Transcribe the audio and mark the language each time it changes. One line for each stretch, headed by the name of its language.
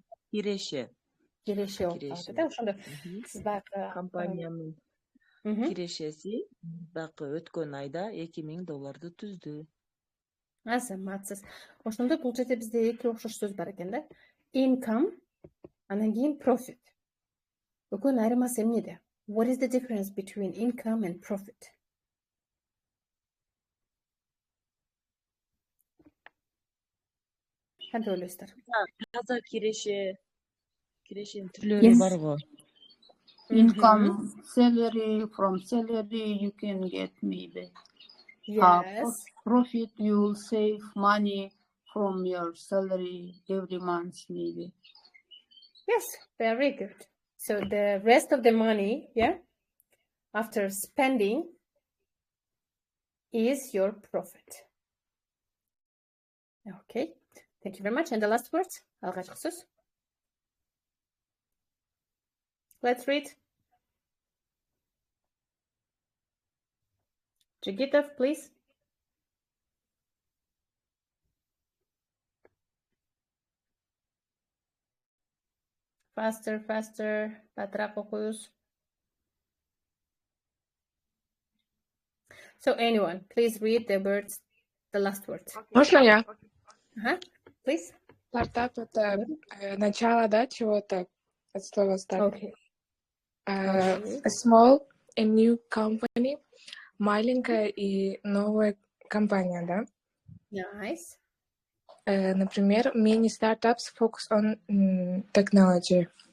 Kyrgyz: Киреше болуп калат да. Ошондо сиз баягы компаниянын кирешеси баягы өткөн айда $2,000 түздү. Азаматсыз. Ошондо бул жерде бизде эки окшош сөз бар экен да. Income, анан кийин profit. Экөөнүн айырмасы эмнеде?
English: What is the difference between income and profit?
Kyrgyz: Кантип ойлойсуздар? Таза кирешенин түрлөрү бар го.
English: Income, salary, from salary you can get maybe. Yes. Profit, you will save money from your salary every month maybe. Yes, very good. So the rest of the money, after spending is your profit. Okay, thank you very much. And the last words,
Kyrgyz: алгачкы сөз.
English: Let's read. Jigitov, please. Faster,
Kyrgyz: батыраак окуюз.
English: So anyone, please read the words, the last words.
Russian: Можно я?
English: Please.
Russian: Стартап — это начало, да, чего-то, от слова старт.
English: Okay. A small, a new company,
Russian: маленькая и новая компания, да?
English: Nice.
Russian: Например,
English: many startups focus on technology.